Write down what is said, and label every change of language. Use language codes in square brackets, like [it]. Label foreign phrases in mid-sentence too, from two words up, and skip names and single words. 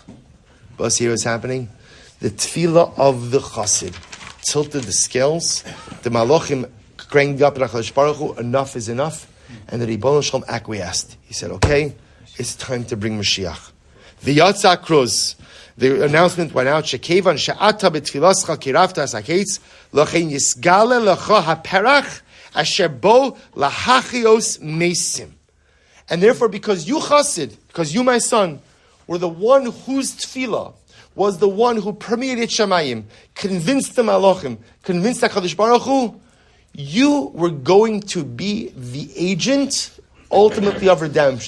[en] But see what's happening? The tefillah of the Chassid tilted the scales. The Malachim cranked up at [he] הקדוש ברוך הוא, [en] enough is enough. And the Ribbon Shalom acquiesced. He said, okay, it's time to bring Mashiach. The [he] יצא כרוז, [en] the announcement went out, [he] שכיון שאתה בתפילתך קירבת את הקץ, לכן יתגלה לך הפרח, אשר בו להחיות מתים. And therefore, because you Chassid, because you, my son, were the one whose tefillah was the one who permeated Shamayim, convinced the Malachim, convinced הקדוש ברוך הוא, you were going to be the agent, ultimately, of redemption.